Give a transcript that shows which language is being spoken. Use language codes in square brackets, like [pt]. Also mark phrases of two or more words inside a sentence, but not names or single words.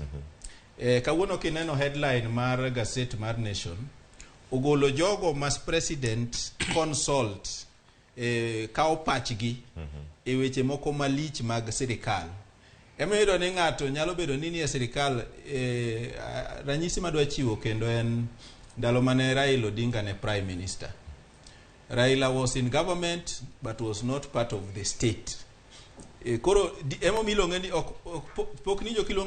[luo] Kawuono kineno headline mar Gazette mar Nation, ogolo jogo mas [en] president consult [luo] kao pachgi e weche moko malich mag sirikal. Ema yudo ni ng'ato nyalo bedo ni nie sirikal, ranyisi madwa chiwo kendo en ndalo mane Raila Odinga ne [en] prime minister. Raila was in government but was not part of the state. [luo] Koro emo milonge ni pok ni jo